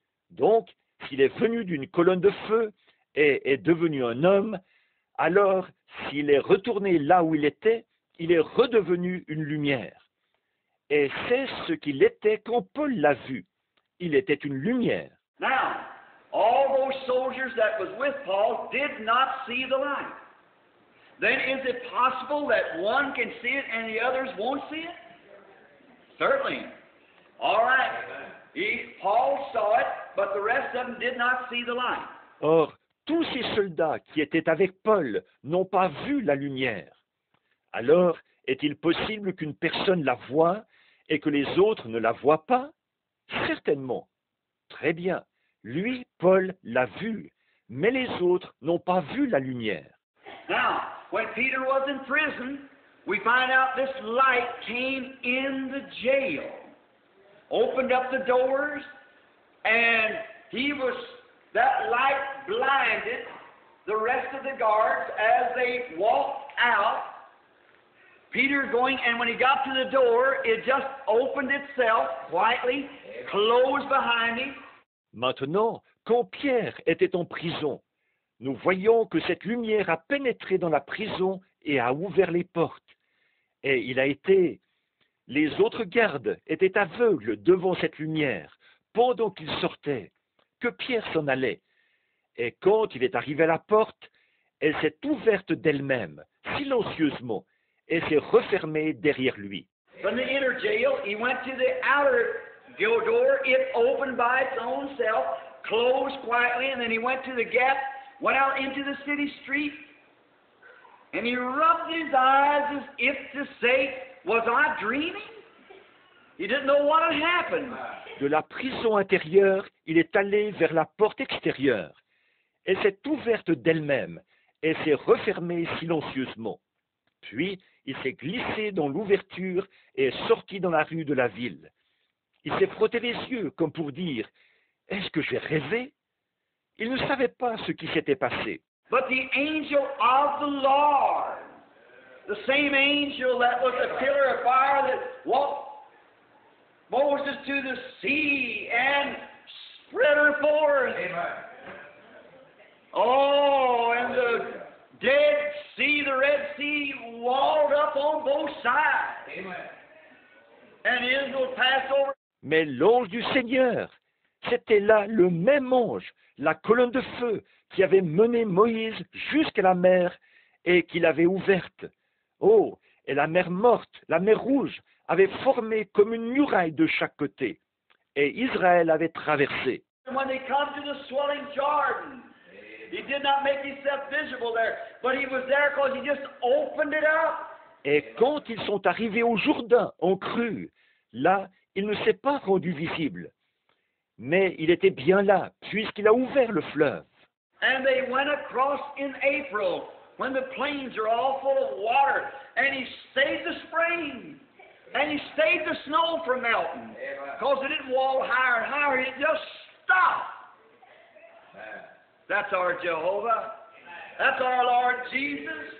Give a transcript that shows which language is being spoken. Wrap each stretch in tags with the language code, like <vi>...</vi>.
<fr>Donc, s'il est venu d'une colonne de feu et est devenu un homme, alors s'il est retourné là où il est redevenu une lumière. Et c'est ce qu'il était quand Paul l'a vu. Il était une lumière.</fr> <en>Now, all those soldiers that was with Paul did not see the light. Then is it possible that one can see it and the others won't see it? Certainly. All right. Paul saw it, but the rest of them did not see the light.</en> <fr>Or, tous ces soldats qui étaient avec Paul n'ont pas vu la lumière. Alors, est-il possible qu'une personne la voie et que les autres ne la voient pas? Certainement. Très bien. Lui, Paul, l'a vu, mais les autres n'ont pas vu la lumière.</fr> <en>Now, when Peter was in prison, we find out this light came in the jail, opened up the doors, and that light blinded the rest of the guards as they walked out. Peter going, and when he got to the door, it just opened itself quietly, closed behind him.</en> <fr>Maintenant, quand Pierre était en prison, nous voyons que cette lumière a pénétré dans la prison et a ouvert les portes. Et les autres gardes étaient aveugles devant cette lumière pendant qu'il sortait, que Pierre s'en allait. Et quand il est arrivé à la porte, elle s'est ouverte d'elle-même, silencieusement, et s'est refermée derrière lui.</fr> <en>From the inner jail, he went to the outer door. It opened by its own self, closed quietly, and then he went to the gate, went out into the city street, and he rubbed his eyes as if to say, was I dreaming? He didn't know what had happened.</en> <fr>De la prison intérieure, il est allé vers la porte extérieure. Elle s'est ouverte d'elle-même et s'est refermée silencieusement. Puis, il s'est glissé dans l'ouverture et est sorti dans la rue de la ville. Il s'est frotté les yeux comme pour dire « Est-ce que j'ai rêvé ?» Il ne savait pas ce qui s'était passé.</fr> <en>But the angel of the Lord, the same angel that was a pillar of fire that walked Moses to the sea and spread her forth. Amen. Oh, and the Dead Sea, the Red Sea, walled up on both sides. Amen. And Israel passed over.</en> <fr>Mais l'ange du Seigneur, c'était là le même ange, la colonne de feu, qui avait mené Moïse jusqu'à la mer et qui l'avait ouverte. Oh, et la mer morte, la mer rouge, avait formé comme une muraille de chaque côté. Et Israël avait traversé.</fr> <en>When they come to the swelling Jordan, he did not make himself visible there, but he was there because he just opened it up.</en> <fr>Et quand ils sont arrivés au Jourdain, en crue, là, il ne s'est pas rendu visible. Mais il était bien là, puisqu'il a ouvert le fleuve.</fr> <en>And they went across in April, when the plains are all full of water, and he stayed the spring, and he stayed the snow from melting, because it didn't wall higher and higher, it just stopped. That's our Jehovah. That's our Lord Jesus.</en>